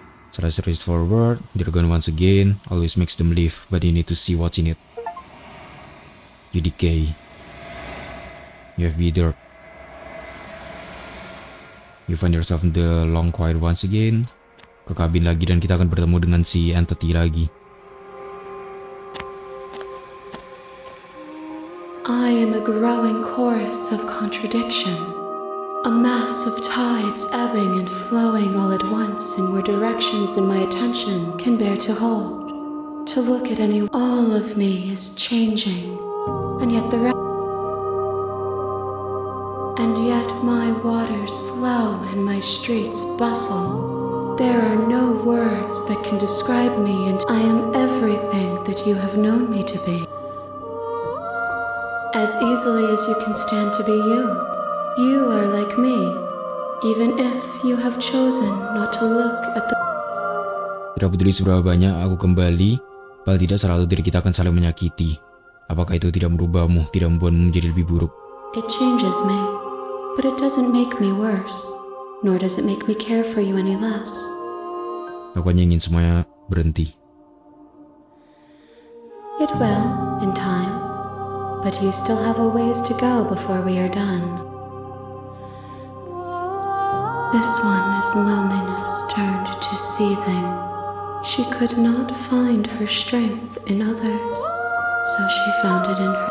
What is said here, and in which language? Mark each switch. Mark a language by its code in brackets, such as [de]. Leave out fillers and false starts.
[en] So let's race forward. They're gone once again. Always makes them leave, but you need to see what's in it. You decay. You have withered. You find yourself in the long quiet once again. [id] Ke kabin lagi dan kita akan bertemu dengan si entity lagi. [en] I am a growing chorus of contradiction. A mass of tides ebbing and flowing all at once in more directions than my attention can bear to hold. To look at any, all of me is changing, and yet my waters flow and my streets bustle. There are no words that can describe me, and I am everything that you have known me to be. As easily as you can stand to be you. You are like me, even if you have chosen not to look at the... [id] Tidak peduli seberapa banyak aku kembali, paling tidak selalu diri kita akan saling menyakiti. Apakah itu tidak merubahmu, tidak membuatmu menjadi lebih buruk? [en] It changes me, but it doesn't make me worse, nor does it make me care for you any less. [id] Aku hanya ingin semuanya berhenti. [en] It will, in time, but you still have a ways to go before we are done. This one is loneliness turned to seething. She could not find her strength in others, so she found it in her.